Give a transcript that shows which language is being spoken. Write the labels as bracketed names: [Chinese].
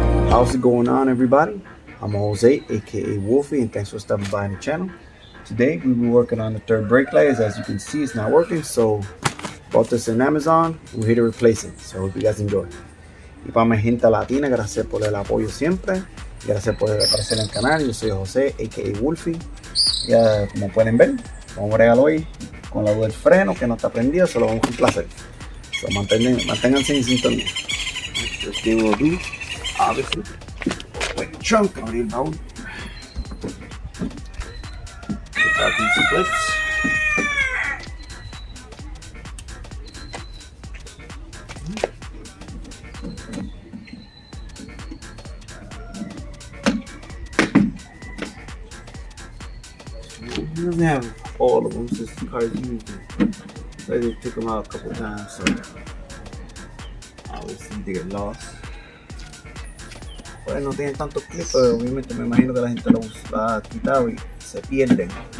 [English] How's it going on, everybody? I'm Jose, aka Wolfie, and thanks for stopping by the channel. Today we'll be working on the third brake light. As you can see, it's not working, so bought this in Amazon. We're here to replace it, so hope you guys enjoy. [Spanish] Y para mi gente latina, gracias por el apoyo siempre. Gracias por aparecer en el canal. Yo soy José, aka Wolfie. Ya como pueden ver, vamos a bregar hoy con la luz del freno que no está prendida, se lo vamos a complacer. So, manténganse en sintonía. [English] First thing we'll do, obviously, like a chunk out of the baúl. Take out these clips. He doesn't have all of them since the car's used them. So they took them out a couple times, so obviously they get lost. [Spanish] Pues no tienen tantos clips, pero obviamente me imagino que la gente los ha quitado y se pierden.